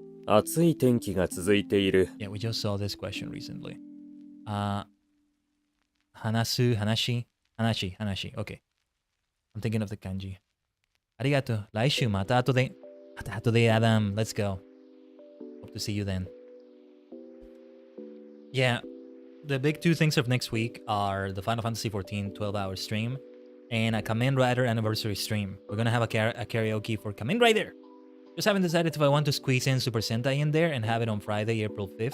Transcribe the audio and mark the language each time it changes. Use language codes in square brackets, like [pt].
[ja] 暑い天気が続いている。 [en] Yeah, we just saw this question recently. Hanasu, hanashi. Okay. I'm thinking of the kanji. [ja] Arigato. 来週また後で [en] Adam. Let's go. Hope to see you then. Yeah, the big two things of next week are the Final Fantasy 14 12-hour stream and a Kamen Rider anniversary stream. We're gonna have a karaoke for Kamen Rider. Just haven't decided if I want to squeeze in Super Sentai in there and have it on Friday, April 5th.